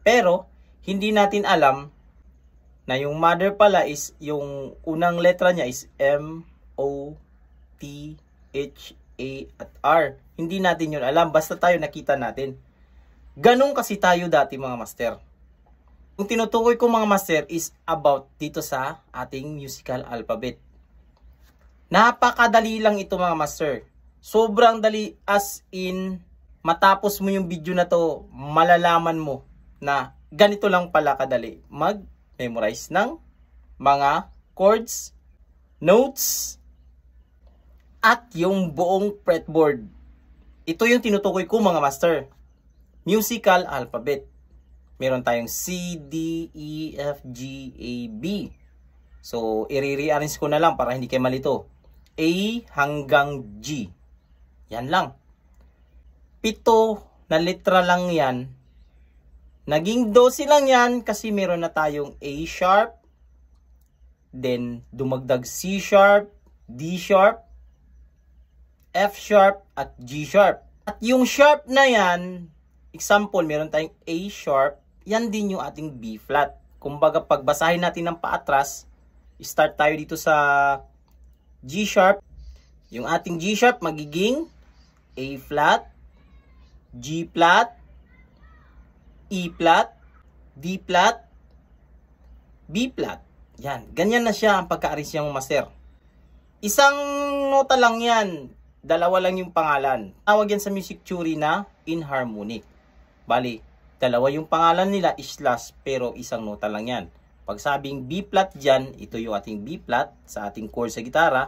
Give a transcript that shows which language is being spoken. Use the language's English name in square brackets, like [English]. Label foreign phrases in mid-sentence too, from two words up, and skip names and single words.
[Filipino] Pero, hindi natin alam na yung mother pala is, yung unang letra niya is M, O, T, H, A, at R. Hindi natin yun alam. Basta tayo nakita natin. Ganun kasi tayo dati mga master. Yung tinutukoy ko mga master is about dito sa ating musical alphabet. Napakadali lang ito mga master. Sobrang dali, [English] as in [Filipino] matapos mo yung video na to, malalaman mo na ganito lang pala kadali mag-memorize ng mga chords, notes, at yung buong fretboard. Ito yung tinutukoy ko mga master. Musical alphabet. Meron tayong C, D, E, F, G, A, B. So, i-rearrange ko na lang para hindi kayo malito. A hanggang G. Yan lang. 7 na letra lang yan. Naging 12 lang yan kasi meron na tayong A sharp. Then, dumagdag C sharp, D sharp, F sharp, at G sharp. At yung sharp na yan, example, meron tayong A sharp, yan din yung ating B flat. Kumbaga, pagbasahin natin ng paatras, start tayo dito sa G sharp. Yung ating G sharp magiging A flat, G flat, E flat, D flat, B flat. Yan. Ganyan na siya ang pagka-arrange niyang master. Isang nota lang yan. Dalawa lang yung pangalan. Tawag yan sa [English] music theory [Filipino] na inharmonic. Bali, dalawa yung pangalan nila is last pero isang nota lang yan. Pag sabing B flat dyan, ito yung ating B flat sa ating chord sa gitara.